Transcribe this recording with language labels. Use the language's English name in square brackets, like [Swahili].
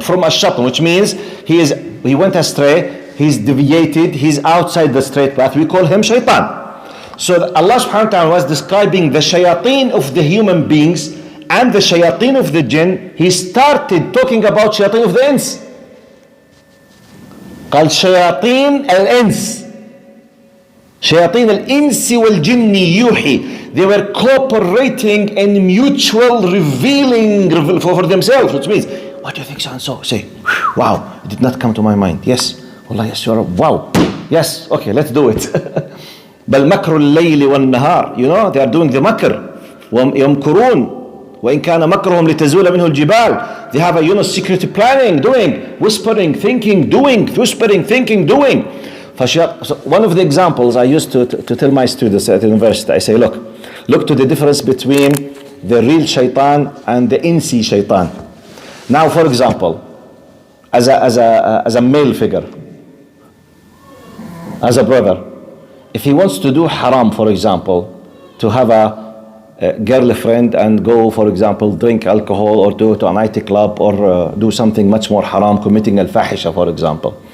[English] From ash-shatan, which means he went astray, he's deviated, he's outside the straight path. We call him shaitan. So Allah subhanahu wa ta'ala was describing the shayateen of the human beings and the shayateen of the jinn. He started talking about shayateen of the ins. [Arabic] قال شياطين الإنس شياطين الإنس والجن يوحي. [English] They were cooperating in mutual revealing for themselves, which means, what do you think so and so? Say, wow, it did not come to my mind. Yes, والله yes, you're wow. Yes, okay, let's do it. [Arabic] بل مكر الليل والنهار. [English] You know, they are doing the مكر. [Arabic] ويمكرون وإن كان مكرهم لتزول منه الجبال. [English] They have a security planning, doing, whispering, thinking, doing, whispering, thinking, doing. So one of the examples I used to tell my students at the university, I say, look to the difference between the real shaitan and the insi shaitan. Now, for example, as a male figure, as a brother, if he wants to do haram, for example, to have a girlfriend and go, for example, drink alcohol or go to a nightclub or do something much more haram, committing al-fahisha, for example.